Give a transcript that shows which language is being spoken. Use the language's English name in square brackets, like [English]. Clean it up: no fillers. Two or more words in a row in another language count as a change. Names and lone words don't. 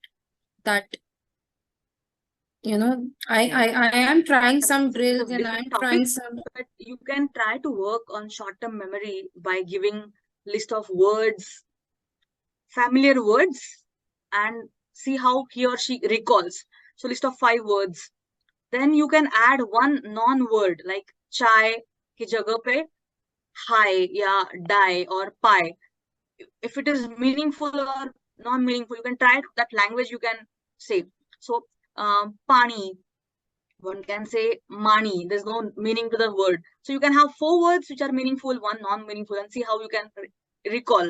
[English] That, you know, I am trying some drills and I'm trying some. But you can try to work on short-term memory by giving list of words, familiar words, and see how he or she recalls. So list of 5 words. Then you can add one non-word like [Hindi] chai ki jagah pe hi, [English] yeah, die or pi. If it is meaningful or non-meaningful, you can try that language you can say. So, pani, one can say mani. There's no meaning to the word. So you can have 4 words which are meaningful, 1 non-meaningful, and see how you can recall.